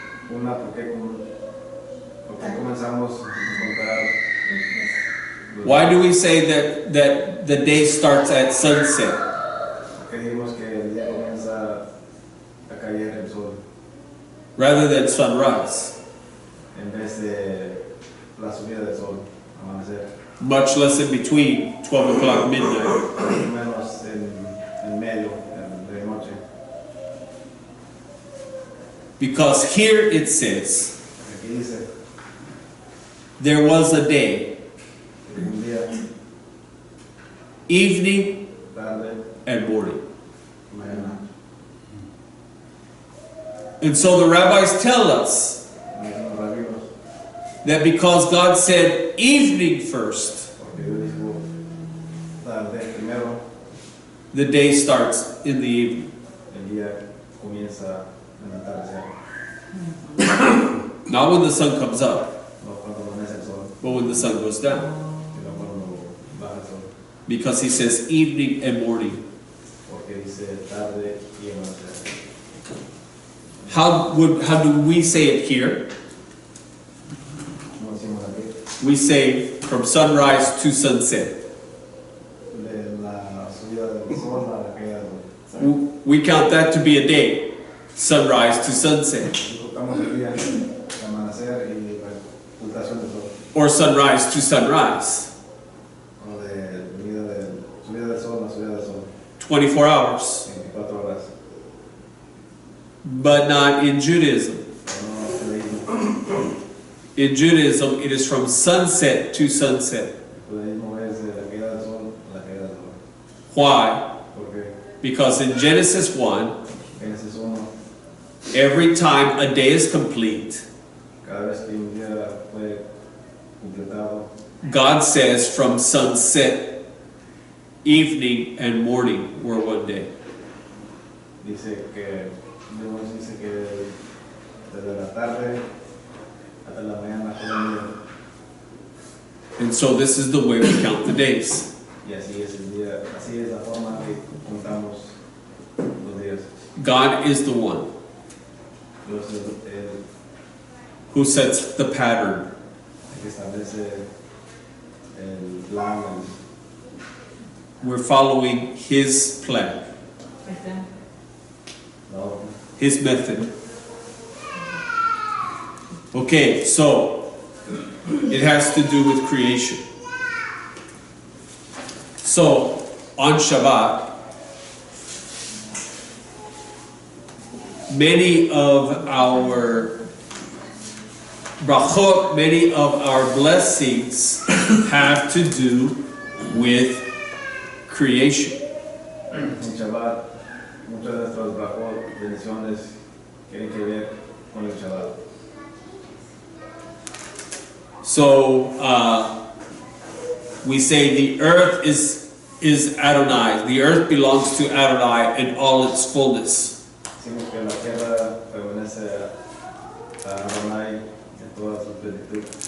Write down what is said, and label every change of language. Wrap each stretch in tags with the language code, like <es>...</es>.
<es>una, ¿por qué comenzamos a contar?</es> <en>Why do we say that the day starts at sunset</en> <es>¿Por qué dijimos que el día comienza a caer el sol</es> <en>rather than sunrise?</en> <es>en vez de la subida del sol, amanecer?</es> <en>Much less in between 12 o'clock midnight.</en> <es>Menos en medio de noche.</es> <en>Because here it says,</en> <es>Aquí dice,</es> <en>there was a day,</en> <es>un día,</es> <en>evening</en> <es>tarde,</es> <en>and morning.</en> <es>mañana.</es> <en>And so the rabbis tell us</en> <es>Dicen los rabinos,</es> <en>that because God said evening first,</en> <es>porque Dios dijo tarde primero,</es> <en>the day starts in the evening.</en> <es>el día comienza en el atardecer.</es> <en>Not when the sun comes up,</en> <es>No cuando amanece el sol,</es> <en>but when the sun goes down.</en> <es>sino cuando baja el sol.</es> <en>Because he says evening and morning.</en> <es>Porque dice tarde y amanecer.</es> <en>How do we say it here?</en> <es>Como decimos aquí,</es> <en>We say from sunrise to sunset.</en> <es>de la subida del sol a la caída del sol.</es> <en>We count that to be a day, sunrise to sunset,</en> <es>Disfrutamos el día, el amanecer y la ocultación del sol.</es> <en>or sunrise to sunrise.</en> <es>O de subida del sol a la subida del sol.</es> <en>24 hours.</en> <es>24 horas.</es> <en>But not in Judaism.</en> <es>No judaísmo.</es> <en>In Judaism, it is from sunset to sunset.</en> <es>El judaísmo es de la caída del sol a la caída del sol.</es> <en>Why?</en> <es>Porque</es> <en>Because in Genesis 1,</en> <es>Génesis 1,</es> <en>every time a day is complete,</en> <es>cada vez que un día fue completado,</es> <en>God says from sunset, evening, and morning were one day.</en> <es>dice que Dios dice que desde la tarde hasta la mañana todo el día.</es> <en>And so this is the way we count the days.</en> <es>Y así es el día, así es la forma que contamos los días.</es> <en>God is the one</en> <es>Dios es el</es> <en>who sets the pattern.</en> <es>que establece el plan.</es> <en>We're following His plan,</en> <es>No,</es> <en>His method. Okay, so it has to do with creation. So on Shabbat, many of our brachot, many of our blessings have to do with creation.</en> <es>en Shabbat, muchas de nuestras brajot, bendiciones, tienen que ver con el Shabbat.</es> <en>So we say the earth is Adonai. The earth belongs to Adonai in all its fullness.</en> <es>Decimos que la tierra pertenece a Adonai en toda su plenitud.</es>